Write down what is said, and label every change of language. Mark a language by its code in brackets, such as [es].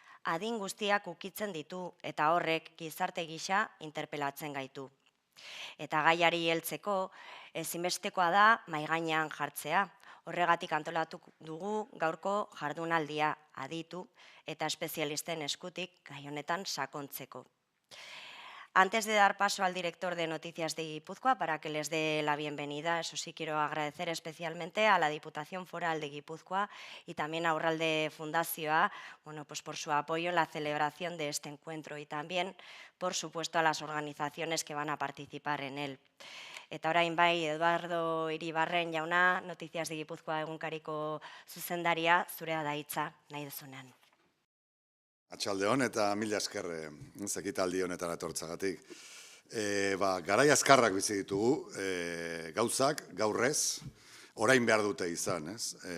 [eu] Adin guztiak ukitzen ditu eta horrek gizarte gisa interpelatzen gaitu. Eta gaiari heltzeko ezinbestekoa da maigainean jartzea. Horregatik antolatu dugu gaurko jardunaldia aditu eta espezialisten eskutik gai honetan sakontzeko. [es] Antes de dar paso al director de Noticias de Guipúzcoa para que les dé la bienvenida, eso sí quiero agradecer especialmente a la Diputación Foral de Guipúzcoa y también a Urralde Fundazioa, pues por su apoyo en la celebración de este encuentro y también, por supuesto, a las organizaciones que van a participar en él. [eu] Eta orain bai, Eduardo Iribarren jauna, Noticias de Guipúzcoa egunkariko zuzendaria, zurea da hitza nahi duzunean. Atxaldeon eta mila esker ekitaldi honetan etortzagatik. Garai azkarrak bizi ditugu, gauzak, gaurrez, orain behar dute izan, ez?